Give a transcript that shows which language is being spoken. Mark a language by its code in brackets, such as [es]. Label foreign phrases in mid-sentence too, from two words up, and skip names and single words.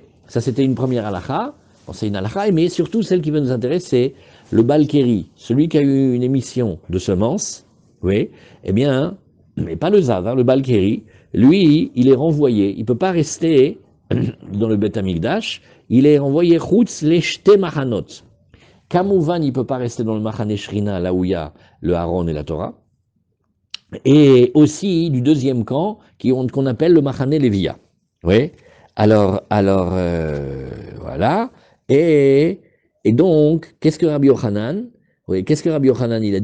[fr] Ça c'était une première halakha, c'est une halakha, mais surtout celle qui va nous intéresser, le Balkeri, celui qui a eu une émission de semences, oui, eh bien, mais pas le Zav, hein, le Balkeri, lui, il est renvoyé, il ne peut pas rester dans le Beth Amikdash, il est renvoyé [he] חוץ לשתי מחנות. [fr] Kamouvan, il ne peut pas rester dans le [he] מחנה שכינה, [fr] là où il y a le Haron et la Torah, et aussi du deuxième camp, qu'on appelle le [he] מחנה לויה. [fr] Oui, alors voilà, et donc, qu'est-ce que Rabbi Yochanan, oui, qu'est-ce que Rabbi Yochanan il a dit?